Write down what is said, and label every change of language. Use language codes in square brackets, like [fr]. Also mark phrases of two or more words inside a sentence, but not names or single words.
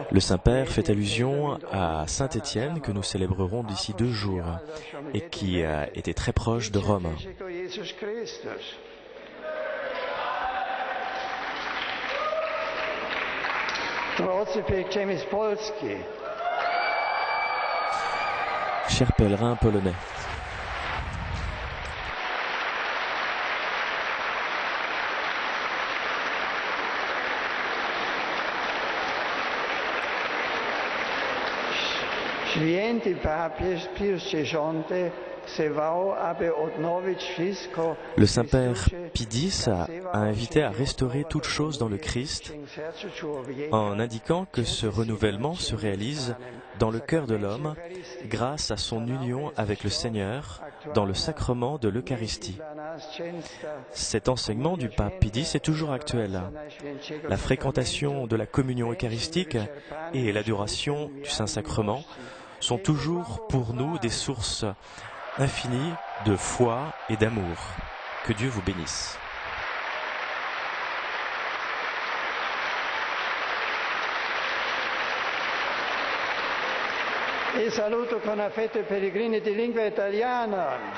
[fr] Le Saint-Père fait allusion à Saint-Étienne que nous célébrerons d'ici 2 jours et qui était très proche de Rome. [pl] Drodzy pielgrzymi z Polski, [fr] Chers pèlerins polonais, [pl] Święty papież Pius X wzywał, aby odnowić wszystko. [fr] Le Saint-Père Pie X a invité à restaurer toute chose dans le Christ en indiquant que ce renouvellement se réalise dans le cœur de l'homme grâce à son union avec le Seigneur dans le sacrement de l'Eucharistie. Cet enseignement du pape Pie X est toujours actuel. La fréquentation de la communion eucharistique et l'adoration du Saint-Sacrement sont toujours pour nous des sources infinies de foi et d'amour. Que Dieu vous bénisse. [it] Vi saluto con affetto i pellegrini di lingua italiana.